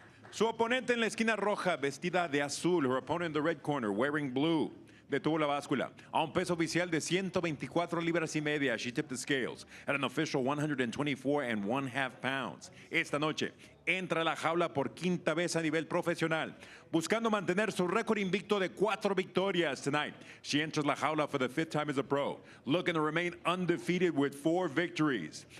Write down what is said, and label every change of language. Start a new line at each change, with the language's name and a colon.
Spanish: Su oponente en la esquina roja, vestida de azul.
English: Her opponent in the red corner, wearing blue.
Spanish: Detuvo la báscula a un peso oficial de 124 libras y media.
English: She tipped the scales at an official 124.5 pounds.
Spanish: Esta noche entra a la jaula por 5ª vez a nivel profesional, buscando mantener su récord invicto de 4 victorias
English: tonight. She enters la jaula for the 5th time as a pro, looking to remain undefeated with 4 victories.